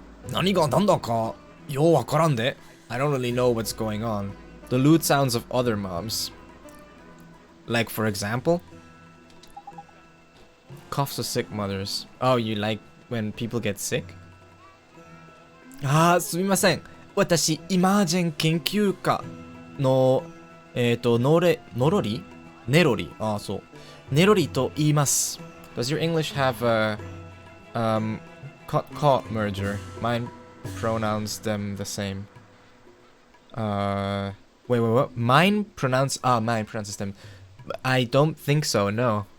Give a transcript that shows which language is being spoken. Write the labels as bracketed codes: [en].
[ja] 何がなんだかようわからんで。 [en] I don't really know what's going on. The lewd sounds of other moms. Like, for example, coughs of sick mothers. Oh, you like when people get sick? [ja] すみません。私、イマージェン研究家の、ネロリ。そう。ネロリと言います。 [en] Does your English have a, caught merger? Mine pronounce them the same. Wait, what? Mine pronounces them. I don't think so, no.